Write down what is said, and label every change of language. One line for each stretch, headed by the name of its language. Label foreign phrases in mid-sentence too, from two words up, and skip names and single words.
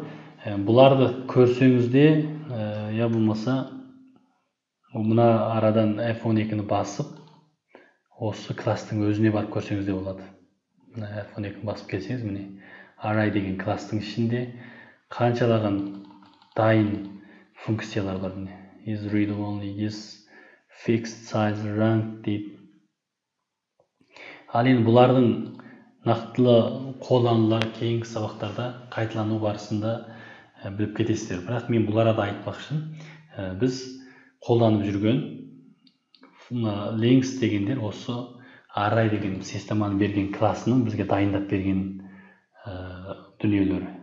Kazakh: Бұларды көрсеңізде, я болмаса мына арадан F12-ні басып, осы кластың өзіне барып көрсеңіз де болады. Мына F12-ні басып келсеңіз, міне array деген кластың ішінде қаншалаған дайын функциялар бар.
English: Міне is read only, is fixed size, rank дейді.
Kazakh: Ал енді бұлардың нақтылы қолданулары кейінгі сабақтарда қайталану барысында біліп кетесіздер. Бірақ мен бұл арада айтпақшы, біз қолданып жүрген length дегендер осы array деген системаны берген классының бізге дайындап берген дүниелері.